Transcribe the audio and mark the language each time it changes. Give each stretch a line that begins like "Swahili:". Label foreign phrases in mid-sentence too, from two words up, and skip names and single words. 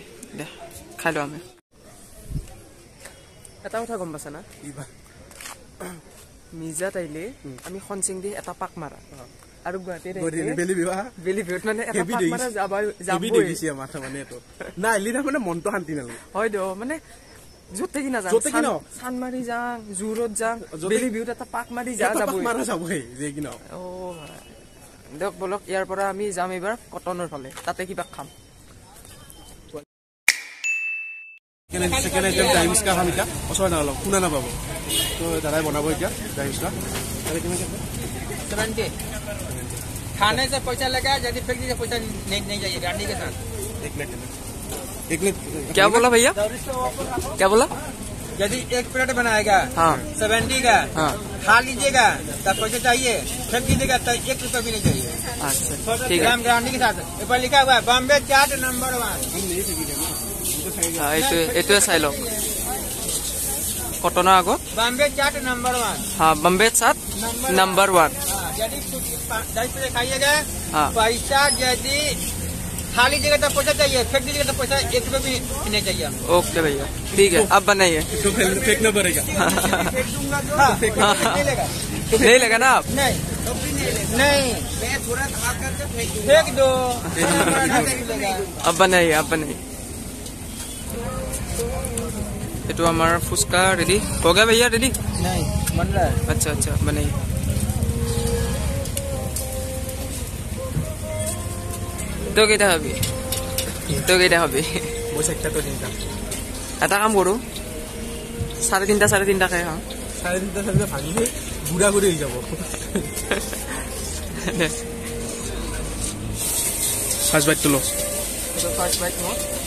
Assamese: দে খাই লওঁ আমি এটা কথা গম পাইছা না মিজাত আহিলে আমি খনচিং দি এটা পাক মাৰা আৰু গুৱাহাটীত বেলি বিহুত মানে এটা পাক মাৰা মানে মনটো শান্তি নালাগে হয় দিয়ক মানে যতে কি না চানমাৰি যাং জুৰত যাং বেলি বিহুত এটা পাক মাৰি যাবই দিয়ক বলক ইয়াৰ পৰা আমি যাম এইবাৰ কটনৰ ফালে তাতে কিবা খাম শুনা নাপাব তো দাদাই বনাব এতিয়া
Hindi: खाने से पैसा लगा यदि फेंक दीजिए पैसा नहीं जाइए गाड़ी के साथ एक मिनट क्या बोला भैया क्या बोला यदि एक प्लेट बनाएगा हाँ 70 का हाँ खा लीजिएगा तब पैसा चाहिए फेंक दीजिएगा तो 1 रुपया भी नहीं चाहिए अच्छा ठीक है गारंटी के साथ ऊपर लिखा हुआ है बॉम्बे चाट नंबर 1
Assamese: এইটোৱে চাই লওক কটনৰ আগত
Hindi: बॉम्बे चाट नंबर 1 हाँ बॉम्बे चाट नंबर 1 यदि 10 रुपये खाइएगा हाँ पैसा यदि खा लीजिएगा तो पैसा चाहिए फेंक दीजिएगा तो पैसा 1 रुपया भी नहीं चाहिए ओके भैया ठीक है अब बनाइए फेंकना पड़ेगा नहीं लगा ना आप नहीं मैं थोड़ा खा करके फेंक दो अब बनाइए ये तो हमारा फुसका रेडी हो गया भैया रेडी नहीं बन रहा है अच्छा बनाइए तो
Assamese: কেইটা হ'ব এটা কাম কৰো 3:30 খাই খাওঁ 3:30 ভাঙিলে গুড়া গুড়ি হৈ যাব
English: first biteটো
Assamese: ল
English: first bite ল